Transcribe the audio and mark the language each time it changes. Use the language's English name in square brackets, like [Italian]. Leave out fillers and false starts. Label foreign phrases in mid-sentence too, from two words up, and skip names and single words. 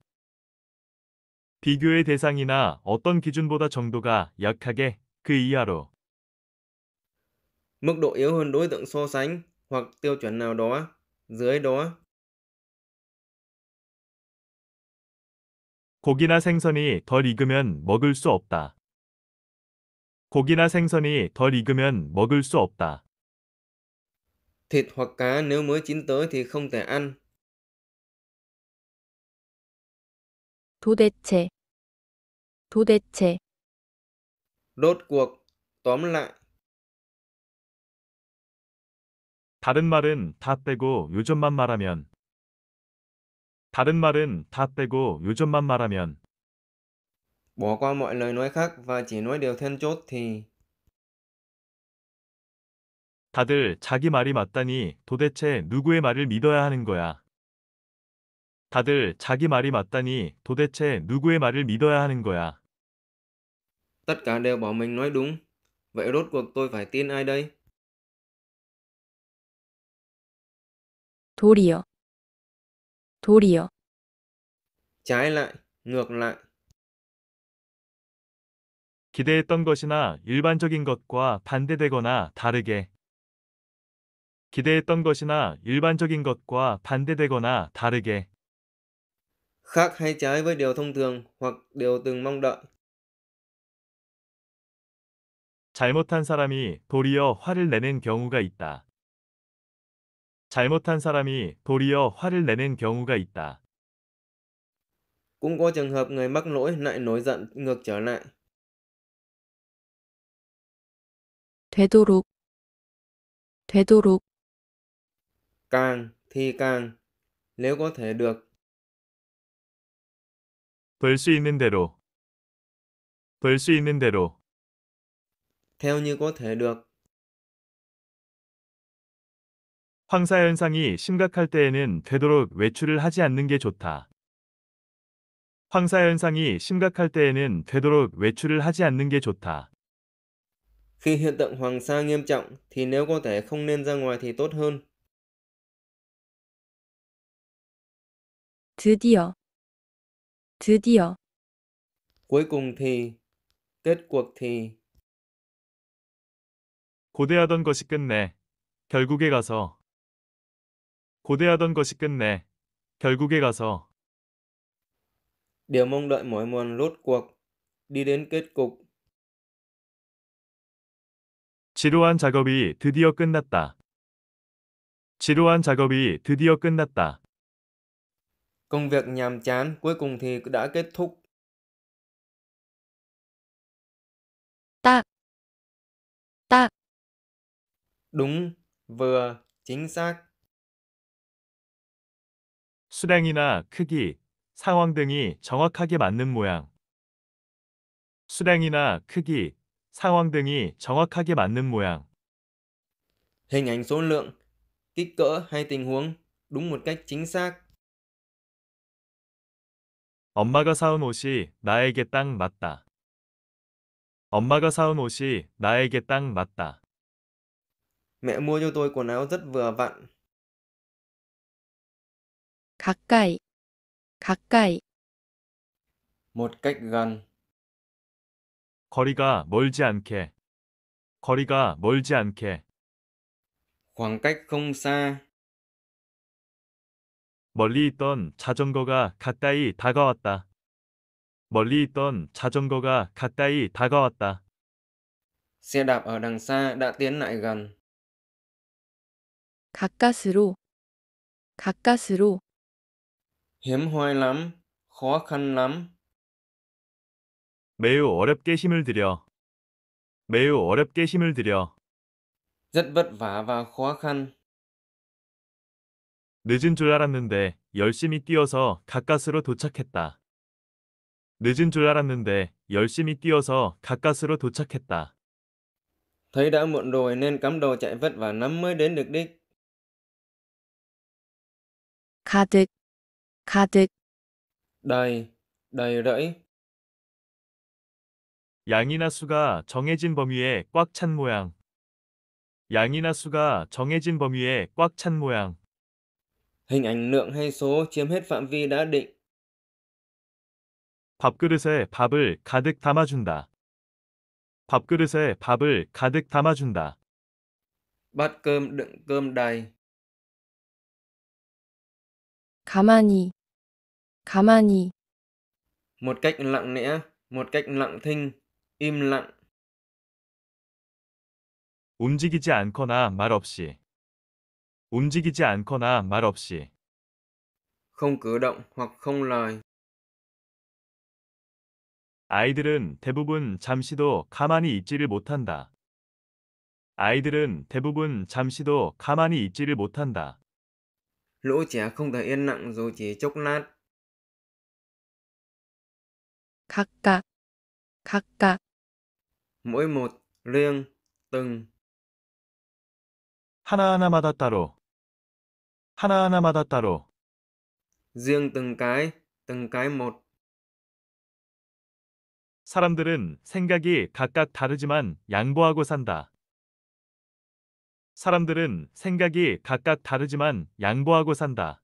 [Korean] 비교의 대상이나 어떤 기준보다 정도가 약하게 그 이하로. [Vietnamese] Mức độ yếu hơn đối tượng so sánh, hoặc tiêu chuẩn nào đó, dưới đó. [Korean] 고기나 생선이 덜 익으면 먹을 수 없다. 고기나 생선이 덜 익으면 먹을 수 없다. [Vietnamese] Thịt hoặc cá nếu mới chín tới thì không thể ăn. [Korean] 도대체, 도대체, [Vietnamese] Rốt cuộc, tóm lại. [Korean] 다른 말은 다 빼고 요점만 말하면. 다른 말은 다 빼고 요점만 말하면. [Vietnamese] Bỏ qua mọi lời nói khác và chỉ nói điều then chốt thì [Korean] 다들 자기 말이 맞다니 도대체 누구의 말을 믿어야 하는 거야. 다들 자기 말이 맞다니 도대체 누구의 말을 믿어야 하는 거야? [Vietnamese] Tất cả đều bảo mình nói đúng. Vậy rốt cuộc tôi phải tin ai đây? [Korean] 도리어, 도리어. [Vietnamese] Trái lại, ngược lại. [Korean] 기대했던 것이나 일반적인 것과 반대되거나 다르게. 기대했던 것이나 일반적인 것과 반대되거나 다르게. [Vietnamese] Khác hay trái với điều thông thường hoặc điều từng mong đợi. [Korean] 잘못한 사람이 도리어 화를 내는 경우가 있다. 잘못한 사람이 도리어 화를 내는 경우가 있다. [Vietnamese] Cũng có trường hợp người mắc lỗi lại nổi giận ngược trở lại. [Korean] 되도록, 되도록. [Vietnamese] Càng thì càng, nếu có thể được. [Korean] 볼 수 있는 대로. 볼 수 있는 대로. [Vietnamese] Theo như có thể được. [Korean] 황사 현상이 심각할 때에는 되도록 외출을 하지 않는 게 좋다. 황사 현상이 심각할 때에는 되도록 외출을 하지 않는 게 좋다. [Vietnamese] Khi hiện tượng hoàng sa nghiêm trọng thì nếu có thể không nên ra ngoài thì tốt hơn. [Korean] 드디어, 드디어. [Vietnamese] Cuối cùng thì, kết cuộc thì. [Korean] 고대하던 것이 끝내. 결국에 가서. 고대하던 것이 끝내. 결국에 가서. [Vietnamese] Điều mong đợi mỏi mòn rốt cuộc, đi đến kết cục. [Korean] 지루한 작업이 드디어 끝났다. 지루한 작업이 드디어 끝났다. [Vietnamese] Công việc nhàm chán cuối cùng thì đã kết thúc. [Korean] 딱, 딱. [Vietnamese] Đúng, vừa, chính xác. [Korean] 수량이나 크기, 상황 등이 정확하게 맞는 모양. 수량이나 크기, 상황 등이 정확하게 맞는 모양. [Vietnamese] Hình ảnh số lượng, kích cỡ hay tình huống, đúng một cách chính xác. [Korean] 엄마가 사온 옷이 나에게 딱 맞다. 엄마가 사온 옷이 나에게 딱 맞다. [Vietnamese] Mẹ mua cho tôi quần áo rất vừa vặn. [Korean] 가까이, 가까이. [Vietnamese] Một cách gần. [Korean] 거리가 멀지 않게. 거리가 멀지 않게. [Vietnamese] Khoảng cách không xa. [Korean] 멀리 있던 자전거가 가까이 다가왔다. 멀리 있던 자전거가 가까이 다가왔다. [Vietnamese] Xe đạp ở đằng xa đã tiến lại gần. [Korean] 가까스로, 가까스로. [Vietnamese] Hiếm hoi lắm, khó khăn lắm. [Korean] 매우 어렵게 힘을 들여. 매우 어렵게 힘을 들여. [Vietnamese] Rất vất vả và khó khăn. [Korean] 늦은 줄 알았는데 열심히 뛰어서 가까스로 도착했다. 늦은 줄 알았는데 열심히 뛰어서 가까스로 도착했다. [Vietnamese] Thấy đã muộn rồi nên cắm đầu chạy vất vả lắm mới đến được đích. [Korean] 가득, 가득. [Vietnamese] Đầy, đầy rẫy. [Korean] 양이나 수가 정해진 범위에 꽉 찬 모양. 양이나 수가 정해진 범위에 꽉 찬 모양. [Vietnamese] Hình ảnh lượng hay số chiếm hết phạm vi đã định. [Korean] 밥그릇에 밥을 가득 담아준다. 밥그릇에 밥을 가득 담아준다. [Vietnamese] Bát cơm đựng cơm đầy. [Korean] 가만히, 가만히. [Vietnamese] Một cách lặng lẽ, một cách lặng thinh, im lặng. [Korean] 움직이지 않거나 말 없이. 움직이지 않거나 말 없이. [Vietnamese] Không cử động hoặc không lời. [Korean] 아이들은 대부분 잠시도 가만히 있지를 못한다. 아이들은 대부분 잠시도 가만히 있지를 못한다. [Vietnamese] Lũ trẻ không thể yên lặng dù chỉ chốc lát. [Korean] 각각, 각각. [Vietnamese] Mỗi một, riêng, từng. [Korean] 하나하나마다 따로. 하나하나마다 따로. [Vietnamese] riêng từng cái một. [Korean] 사람들은 생각이 각각 다르지만 양보하고 산다. 사람들은 생각이 각각 다르지만 양보하고 산다.